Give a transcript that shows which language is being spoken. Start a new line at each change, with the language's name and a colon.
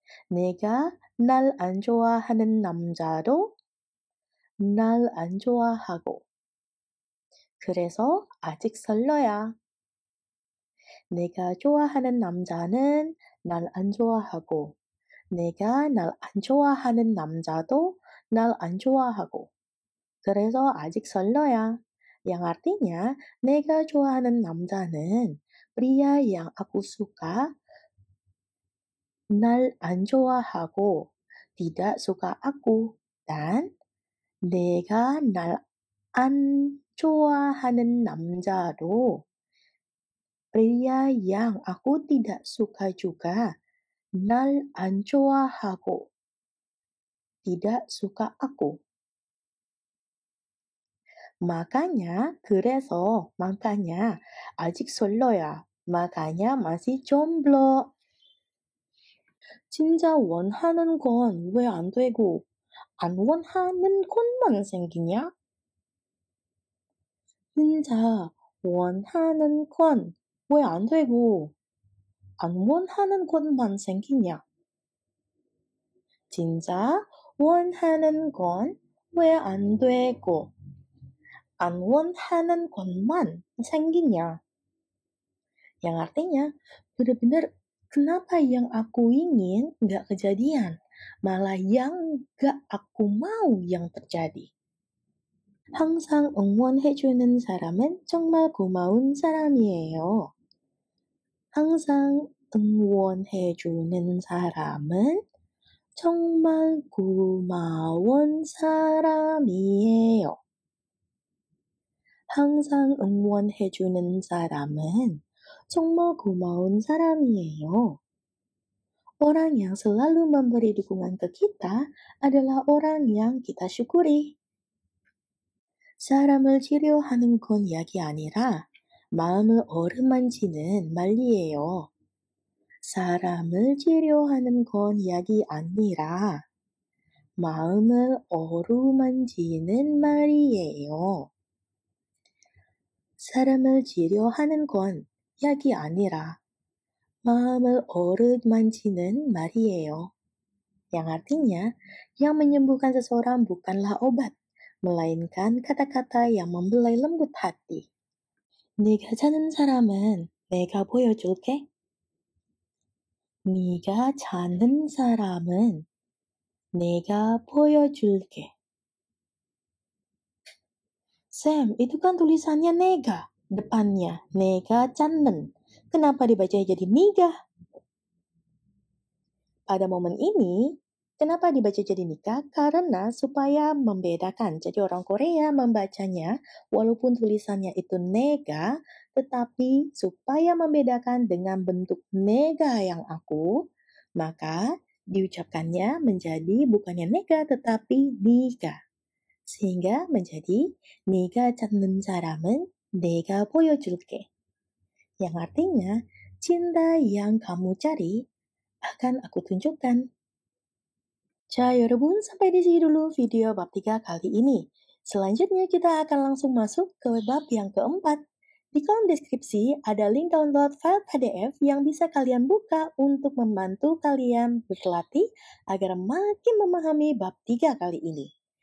Korean: 내가 날 안 좋아하는 남자도 날 안 좋아하고. 그래서 아직 설러야. 내가 좋아하는 남자는 날 안 좋아하고, 내가 날 안 좋아하는 남자도 날 안 좋아하고. 그래서 아직 설러야.
Indonesian: Yang artinya,
Korean: 내가 좋아하는 남자는
Indonesian: pria yang aku suka
Korean: 날 안 좋아하고
Indonesian: tidak suka aku, dan
Korean: 내가 날 안 좋아하는 남자도
Indonesian: pria yang aku tidak suka juga
Korean: 날 안 좋아하고
Indonesian: tidak suka aku. Makanya, 그래서, makanya
Korean: 아직 솔로야.
Indonesian: makanya masih jomblo.
Korean: 진짜 원하는 건 왜 안 되고 안 원하는 것만 생기냐? 진짜 원하는 건 왜 안 되고 안 원하는 것만 생기냐? 진짜 원하는 건 왜 안 되고 안 원하는 것만 생기냐?
Indonesian: Yang artinya, benar-benar kenapa yang aku ingin nggak kejadian, malah yang nggak aku mau yang terjadi.
Korean: 항상 응원해주는 사람은 정말 고마운 사람이에요. 항상 응원해주는 사람은 정말 고마운 사람이에요. 항상 응원해주는 사람은 정말 고마운 사람이에요.
Indonesian: Orang yang selalu memberi dukungan ke kita adalah orang yang kita syukuri.
Korean: 사람을 치료하는 건 약이 아니라 마음을 어루만지는 말이에요. 사람을 치료하는 건 약이 아니라 마음을 어루만지는 말이에요. 사람을 치료하는 건 약이 아니라 마음을 어루만지는 말이에요.
Indonesian: Yang artinya, yang menyembuhkan seseorang bukanlah obat, melainkan kata-kata yang membelai lembut hati.
Korean: 네가 찾는 사람은 내가 보여줄게. 네가 찾는 사람은 내가 보여줄게.
Indonesian: Sam, itu kan tulisannya nega. Depannya,
Korean: nega 찾는.
Indonesian: Kenapa dibaca jadi niga? Pada momen ini, kenapa dibaca jadi nikah? Karena supaya membedakan. Jadi orang Korea membacanya, walaupun tulisannya itu nega, tetapi supaya membedakan dengan bentuk nega yang aku, maka diucapkannya menjadi bukannya nega, tetapi niga. Sehingga menjadi
Korean: 네가 찾는 사람은 내가 보여줄게.
Indonesian: Yang artinya, cinta yang kamu cari akan aku tunjukkan.
Korean: 자, 여러분,
Indonesian: sampai di sini dulu video bab 3 kali ini. Selanjutnya kita akan langsung masuk ke bab yang keempat. Di kolom deskripsi ada link download file PDF yang bisa kalian buka untuk membantu kalian berlatih agar makin memahami bab 3 kali ini.